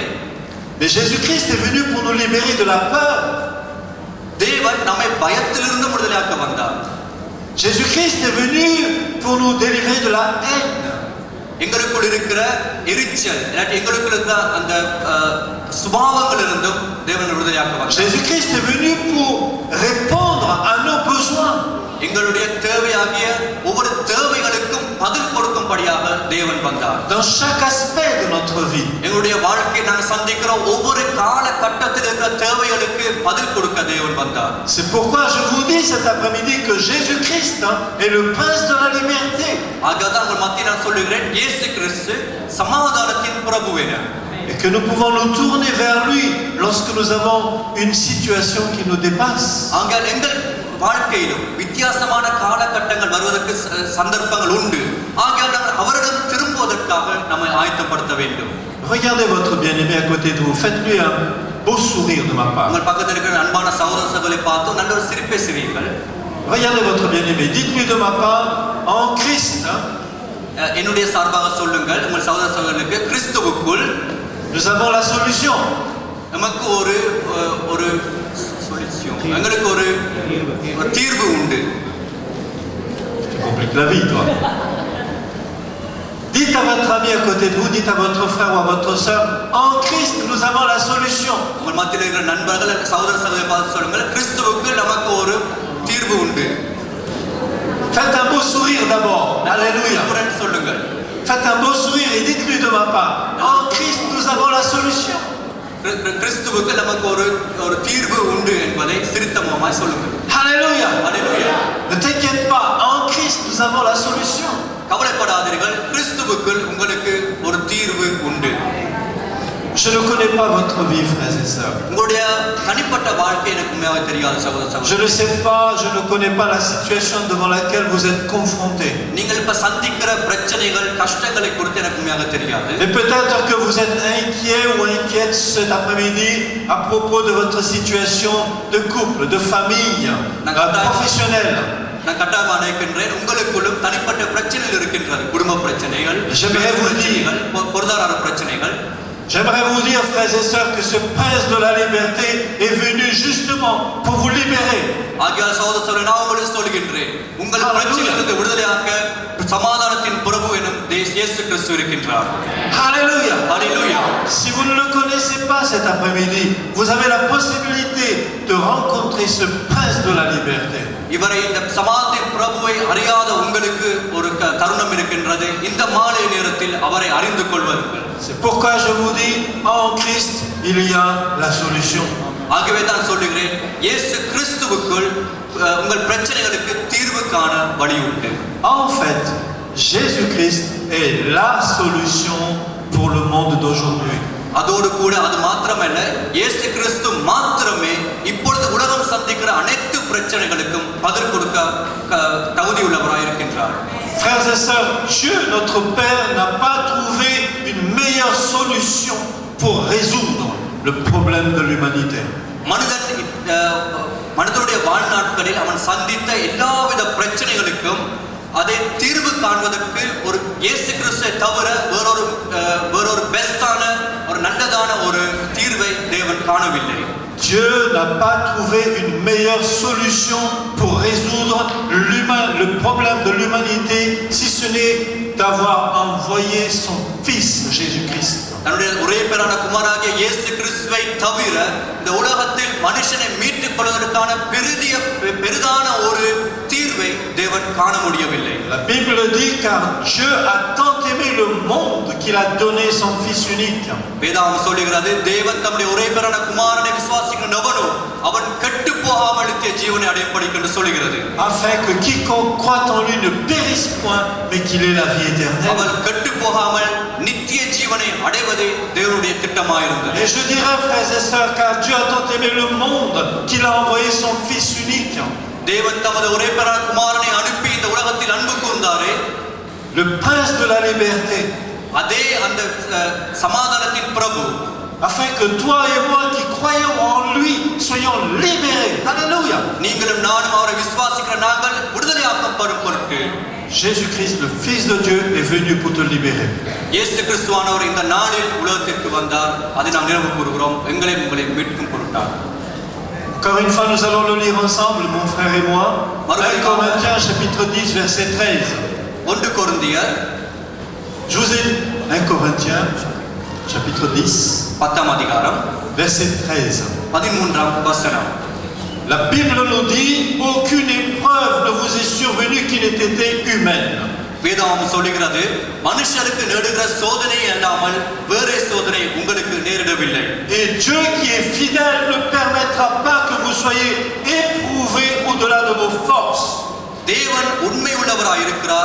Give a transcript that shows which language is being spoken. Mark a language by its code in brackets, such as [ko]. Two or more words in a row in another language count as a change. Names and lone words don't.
[fr] Mais Jésus-Christ est venu pour nous libérer de la peur. [ta] தேவன் நம்மை பயத்திலிருந்து விடுதலையாக்க வந்தார். [fr] Jésus-Christ est venu pour nous délivrer de la haine. [ta] எங்களுக்குள் இருக்கிற எரிச்சல் எங்களுக்குள் இருக்கிற அந்த சுபாவங்களிலிருந்தும் தேவன் விடுதலையாக்க வந்தார். [fr] Jésus-Christ est venu pour répondre à nos besoins. [ta] எங்களுடைய தேவையாகிய ஒவ்வொரு தேவைகளுக்கும் பதில் கொடுக்கும்படியாக தேவன் வந்தார். [fr] Dans chaque aspect de notre vie. [ta] எங்களுடைய வாழ்க்கையை நாங்கள் சந்திக்கிற ஒவ்வொரு காலகட்டத்தில் இருக்கிற தேவைகளுக்கு பதில் கொடுக்க தேவன் வந்தார். [fr] C'est pourquoi je vous dis cet après-midi que Jésus-Christ est le prince de la liberté. [ta] ஆகதான் உங்கள் மத்தியில் நான் சொல்லுகிறேன், இயேசு கிறிஸ்து சமாதானத்தின் பிரபுவே. [fr] Et que nous pouvons nous tourner vers lui lorsque nous avons une situation qui nous dépasse. [ta] ஆகையால் எங்கள் வாழ்க்கையிலும் வித்தியாசமான காலகட்டங்கள் வருவதற்கு சந்தர்ப்பங்கள் உண்டு. ஆகையால் நாங்கள் அவரிடம் திரும்புவதற்காக நம்மை ஆயத்தப்படுத்த வேண்டும். [fr] Regardez votre bien-aimé à côté de vous. Faites-lui un beau sourire de ma part. [ta] உங்கள் பக்கத்தில் இருக்கிற அன்பான சகோதர சகோதரிகளை பார்த்து நல்ல ஒரு சிரிப்பை சிரியுங்கள். [fr] Regardez votre bien-aimé. Dites-lui de ma part, en Christ, [ta] என்னுடைய சார்பாக சொல்லுங்கள், உங்கள் சகோதர சகோதரர்களுக்கு, கிறிஸ்துவுக்குள் [fr] nous avons la solution. [ta] நமக்கு ஒரு எங்களுக்கு ஒரு தீர்வு உண்டு. [fr] Tu compliques la vie, toi. Dites à votre ami à côté de vous, dites à votre frère ou à votre sœur, en Christ, nous avons la solution. [ta] உங்கள் மத்தியில் இருக்கிற நண்பர்கள் சகோதர சகோதரி பார்த்து சொல்லுங்கள், கிறிஸ்துவுக்கு நமக்கு ஒரு தீர்வு உண்டு. [fr] Faites un beau sourire d'abord. Alléluia. [ta] சொல்லுங்கள். [fr] Faites un beau sourire et dites-lui de ma part, en Christ, nous avons la solution. [ta] கிறிஸ்துவுக்கு நமக்கு ஒரு தீர்வு உண்டு என்பதை சிரித்தமாய் சொல்லுங்கள். [fr] Alléluia. Alléluia. Ne t'inquiète pas, en Christ, nous avons la solution. [ta] கவலைப்படாதீர்கள், கிறிஸ்துவுக்குள் உங்களுக்கு ஒரு தீர்வு உண்டு. [fr] Je ne connais pas votre vie, frères et sœurs. [ta] உங்களுடைய தனிப்பட்ட வாழ்க்கை எனக்கு உண்மையாக தெரியாது சகோதர சகோதரி. [fr] Je ne sais pas, je ne connais pas la situation devant laquelle vous êtes confrontés. [ta] நீங்கள் இப்ப சந்திக்கிற பிரச்சனைகள் கஷ்டங்களை குறித்து எனக்கு உண்மையாக தெரியாது. [fr] Et peut-être que vous êtes inquiet ou inquiète cet après-midi à propos de votre situation de couple, de famille, professionnelle. [ta] நான் கட்டாயமாக நினைக்கின்றேன், உங்களுக்குள்ளும் தனிப்பட்ட பிரச்சனைகள் இருக்கின்றது. குடும்ப பிரச்சனைகள், பொருளாதார பிரச்சனைகள். [fr] J'aimerais vous dire, frères et sœurs, que ce prince de la liberté est venu justement pour vous libérer. [ta] ஆகியால் சகோதர சகோதரி, நான் உங்களுக்கு சொல்கின்றேன், உங்கள் பிரச்சனையிலிருந்து விடுதலையாக்க சமாதானத்தின் பிரபு எனும் இயேசு கிறிஸ்து இருக்கின்றார். [fr] Alléluia. Alléluia. Si vous ne le connaissez pas cet après-midi, vous avez la possibilité de rencontrer ce prince de la liberté. [ta] இவரை இந்த சமாதானத்தின் பிரபுவை அறியாத உங்களுக்கு ஒரு தருணம் இருக்கின்றது. இந்த மாலை நேரத்தில் அவரை அறிந்து கொள்வார்கள். [fr] C'est pourquoi je vous dis, en Christ, il y a la solution. [ta] ஆகவே தான் சொல்லுகிறேன், இயேசு கிறிஸ்துவுக்குள் உங்கள் பிரச்சனைகளுக்கு தீர்வு காண வழி உண்டு. [fr] En fait, Jésus-Christ est la solution pour le monde d'aujourd'hui. [ta] அதோடு கூட அது மாத்திரமல்ல, இயேசு கிறிஸ்து மாத்திரமே இப்பொழுது உலகம் சந்திக்கிற அனைத்து பிரச்சனைகளுக்கும் பதில் கொடுக்க தகுதியுள்ளவராய் இருக்கின்றார். [fr] Frères et sœurs, Dieu, notre Père, n'a pas trouvé une meilleure solution pour résoudre le problème de l'humanité. [ta] மனிதனுடைய வாழ்நாட்களில் அவன் சந்தித்த எல்லாவித பிரச்சனைகளுக்கும் அதை தீர்வு காண்பதற்கு ஒரு இயேசு கிறிஸ்துவை தவிர வேறொரு பெஸ்டான ஒரு நல்லதான ஒரு தீர்வை தேவன் காணவில்லை. [fr] Dieu n'a pas trouvé une meilleure solution pour résoudre le problème de l'humanité, si ce n'est d'avoir envoyé son Fils Jésus-Christ. [ta] தன்னுடைய ஒரே பேரான குமாரனாகிய இயேசு கிறிஸ்துவை தவிர இந்த உலகத்தில் மனுஷனை மீட்டுக் கொள்வதற்கான பெரிதான ஒரு தீர்வை தேவன் காண முடியவில்லை. [fr] La Bible dit car Dieu a tant aimé le monde qu'il a donné son Fils unique. [ta] வேதாகம் சொல்லுகிறது தேவன் தம்முடைய ஒரே பேரான குமாரனை விசுவாசிக்கிற எவனோ அவன் கெட்டு போகாமல் நித்திய ஜீவனை அடையப்படிக்கு என்று சொல்லுகிறது. [fr] Afin que quiconque croit en lui ne périsse point mais qu'il ait la vie éternelle. [ta] அவன் கெட்டு போகாமல் நித்திய ஜீவனை அடைவதே தேவனுடைய திட்டமாயிருந்தது. [fr] Et je dirais, frères et sœurs, car Dieu a tant aimé le monde qu'il a envoyé son Fils unique. [ta] தேவன் தமது ஒரே பேரான குமாரனை அனுப்பி இந்த உலகத்தில் அன்பு கூர்ந்தாரே, [fr] le prince de la liberté, [ta] அதே அந்த சமாதானத்தின் பிரபு, [fr] afin que toi et moi qui croyons en lui soyons libérés. Alléluia. [ta] நீங்களும் நானும் அவரை விசுவாசிக்கிற நாங்கள் விடுதலையாக்கப்படும் பொருட்டு [fr] Jésus-Christ, le Fils de Dieu, est venu pour te libérer. [ta] இயேசு கிறிஸ்துவானவர் இந்த நாளில் உலகத்திற்கு வந்தார். அதை நாம் நினைவு கூறுகிறோம். எங்களையும் உங்களையும் மீட்கும் பொருட்டார். [fr] Encore une fois, nous allons le lire ensemble, mon frère et moi. 1 Corinthiens, chapitre 10, verset 13. 1 Corinthiens. Je vous ai 1 Corinthiens, chapitre 10, [ta] 10 அதிகாரம், [fr] verset 13. [ta] 13 வசனம். [fr] La Bible nous dit, aucune épreuve ne vous est survenue qui n'ait été humaine. [ta] வேதாகம் சொல்லுகிறது, மனுஷருக்கு நேருகிற சோதனை அல்லாமல் வேறே சோதனை உங்களுக்கு நேரிடவில்லை. [fr] Et Dieu qui est fidèle ne permettra pas que vous soyez éprouvés au-delà de vos forces. [ta] தேவன் உண்மை உள்ளவராய் இருக்கிறார்.